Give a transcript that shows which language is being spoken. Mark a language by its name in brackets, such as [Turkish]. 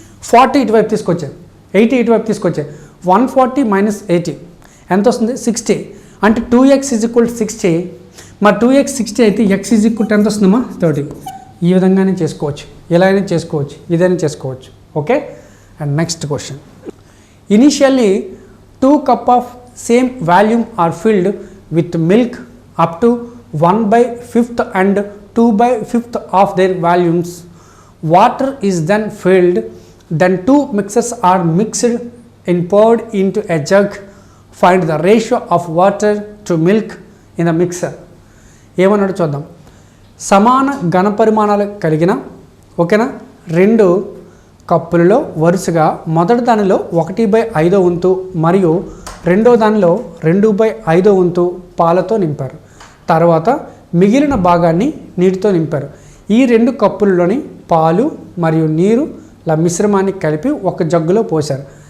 [Telugu] 40 ఇటువైపు తీసుకొచ్చే, 80 ఇటువైపు తీసుకొచ్చే, 140 - 80 ఎంత వస్తుంది, 60. అంటే 2x = 60. మరి 2x 60 అయితే x = ఎంత వస్తుందమ్మా, 30. ఈ విధంగానే చేసుకోవచ్చు, ఎలా అయినా చేసుకోవచ్చు, ఇదైనా చేసుకోవచ్చు. Okay. And next question. [English] Initially 2 cups of same volume are filled with milk up to 1/5 and 2/5 of their volumes. Water is then filled. Then 2 mixers are mixed and poured into a jug. Find the ratio of water to milk in the mixer. [Telugu] ఏమన్నాడు చూద్దాం. సమాన ఘనపరిమాణాలు కలిగిన ఓకేనా 2 కప్పులలో వరుసగా మొదటి దానిలో 1/5 వంతు మరియు రెండో దానిలో 2/5 వంతు పాలతో నింపారు. తర్వాత మిగిలిన భాగాన్ని నీటితో నింపారు. ఈ 2 కప్పులలోని పాలు మరియు నీరు మిశ్రమాన్ని కలిపి ఒక జగ్గులో పోశారు.